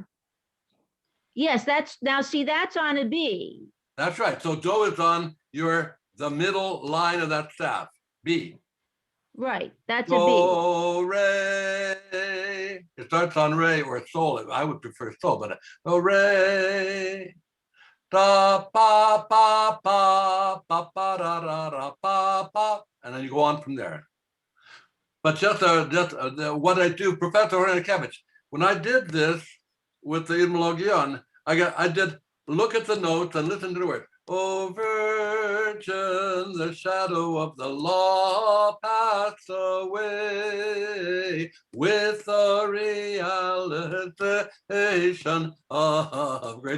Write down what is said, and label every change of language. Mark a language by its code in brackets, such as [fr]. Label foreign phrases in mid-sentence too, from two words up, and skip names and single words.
[en] Yes, that's on a B. That's right. So do is on the middle line of that staff. B. Right, that's a B. Do, re. It starts on re or sol. I would prefer sol, but do, re. Da, pa, pa, pa, pa, pa, da, da, da, pa, pa. And then you go on from there. But just what I do, Professor Hornikevich, when I did this with the Etymologion, I did look at the notes and listen to the words. O Virgin, the shadow of the law passed away with the realization of grace.